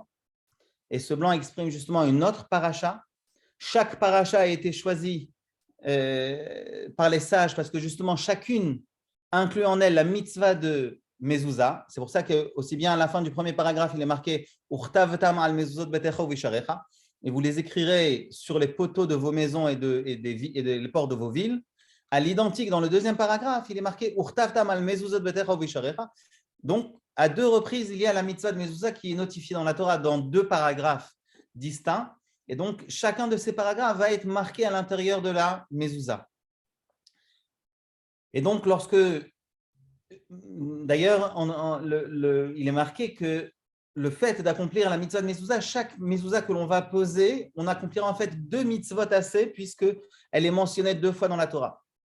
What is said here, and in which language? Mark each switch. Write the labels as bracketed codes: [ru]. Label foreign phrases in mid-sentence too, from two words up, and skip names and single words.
[fr] Et ce blanc exprime justement une autre paracha. Chaque paracha a été choisi par les sages parce que justement, chacune inclut en elle la mitzvah de mezouza. C'est pour ça que aussi bien à la fin du premier paragraphe, il est marqué [he] וכתבתם על מזוזות ביתך ובשעריך, [fr] et vous les écrirez sur les poteaux de vos maisons et des ports de vos villes. À l'identique, dans le deuxième paragraphe, il est marqué [he] וכתבתם על מזוזות ביתך ובשעריך. [fr] Donc, à deux reprises, il y a la mitzvah de mezouza qui est notifiée dans la Torah dans deux paragraphes distincts. Et donc, chacun de ces paragraphes va être marqué à l'intérieur de la mezouza. Et donc, d'ailleurs, il est marqué que le fait d'accomplir la mitzvah de mezouza, chaque mezouza que l'on va poser, on accomplira en fait 2 mitzvot assez, puisqu'elle est mentionnée 2 fois dans la Torah.